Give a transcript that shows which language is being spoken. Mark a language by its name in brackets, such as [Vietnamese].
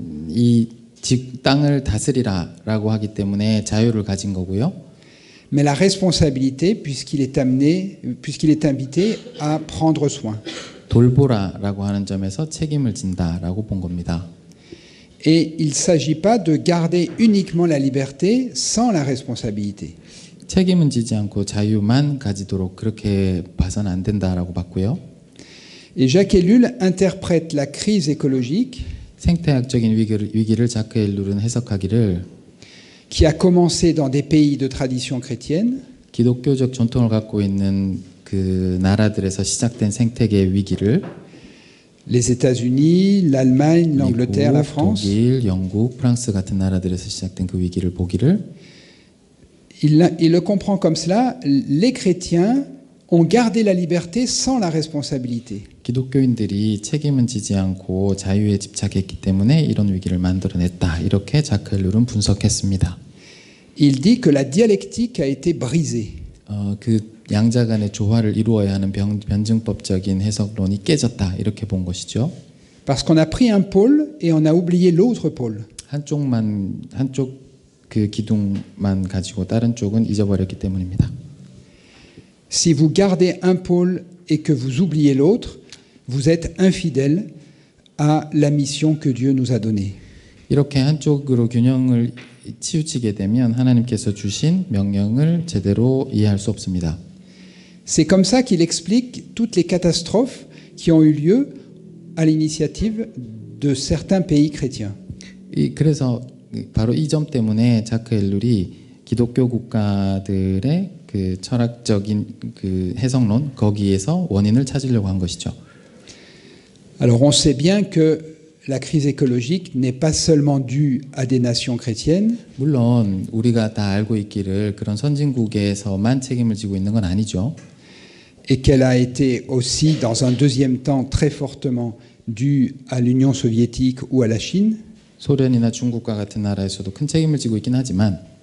[Korean] 이 땅을 다스리라라고 하기 때문에 자유를 가진 거고요. [French] mais la responsabilité, puisqu'il est invité à prendre soin. [Korean] 돌보라라고 하는 점에서 책임을 진다라고 본 겁니다. [French] Et il ne s'agit pas de garder uniquement la liberté sans la responsabilité. [Korean] 책임은 지지 않고 자유만 가지도록 그렇게 봐서는 안 된다라고 봤고요. [French] Et Jacques Ellul interprète la crise écologique [Korean] 생태학적인 위기를 자크 엘룰은 해석하기를 [French] qui a commencé dans des pays de tradition chrétienne [Korean] 기독교적 전통을 갖고 있는 그 나라들에서 시작된 생태계의 위기를 [French] les États-Unis, l'Allemagne, l'Angleterre, la [Korean] 미국, [French] France. [Korean] 독일, 영국, 프랑스 같은 나라들에서 시작된 그 위기를 보기를 [French] Il le comprend comme cela. Les chrétiens ont gardé la liberté sans la responsabilité. [Korean] 기독교인들이 책임은 지지 않고 자유에 집착했기 때문에 이런 위기를 만들어냈다. 이렇게 자크 엘룰은 분석했습니다. [French] Il dit que la dialectique a été brisée. [Korean] 그 양자 간의 조화를 이루어야 하는 변증법적인 해석론이 깨졌다. 이렇게 본 것이죠. [French] Parce qu'on a pris un pôle et on a oublié l'autre pôle. [Korean] 한쪽 그 기둥만 가지고 다른 쪽은 잊어버렸기 때문입니다. [French] Si vous gardez un pôle et que vous oubliez l'autre, vous êtes infidèle à la mission que Dieu nous a donnée. [Korean] 이렇게 한쪽으로 균형을 치우치게 되면 하나님께서 주신 명령을 제대로 이해할 수 없습니다. [French] C'est comme ça qu'il explique toutes les catastrophes qui ont eu lieu à l'initiative de certains pays chrétiens. [Korean] 그래서 바로 이 점 때문에 자크 엘룰이 기독교 국가들의 그 철학적인 그 해석론 거기에서 원인을 찾으려고 한 것이죠. [French] Alors on sait bien que la crise écologique n'est pas seulement due à des nations chrétiennes, [Korean] 물론 우리가 다 알고 있기를 그런 선진국에서만 책임을 지고 있는 건 아니죠. [French] et qu'elle a été aussi, dans un deuxième temps, très fortement due à l'Union soviétique ou à la Chine. [Korean] 소련이나 중국과 같은 나라에서도 큰 책임을 지고 있긴 하지만